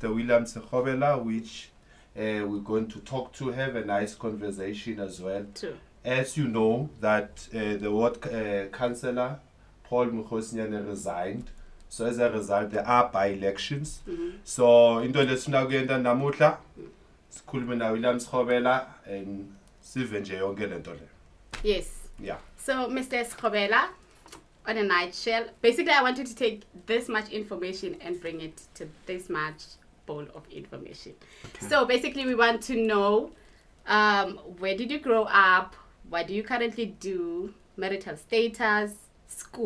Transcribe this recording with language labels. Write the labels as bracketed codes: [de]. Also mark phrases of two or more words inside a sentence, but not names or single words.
[en] William Sekgobela, which we're going to talk to, have a nice conversation as well. True. As you know, that the ward councillor, Paul Mukhosinyane, resigned. So as a result, there are by-elections. [ss] So into lesifuna kuyenta namuhla sikhulume na William Sekgobela and sive nje yonke lento le. [en] Yes. Yeah. So, Mr. Sekgobela, on a nutshell, basically I wanted to take this much information and bring it to this much bowl of information. Okay. So basically we want to know where did you grow up, what do you currently do, marital status, school.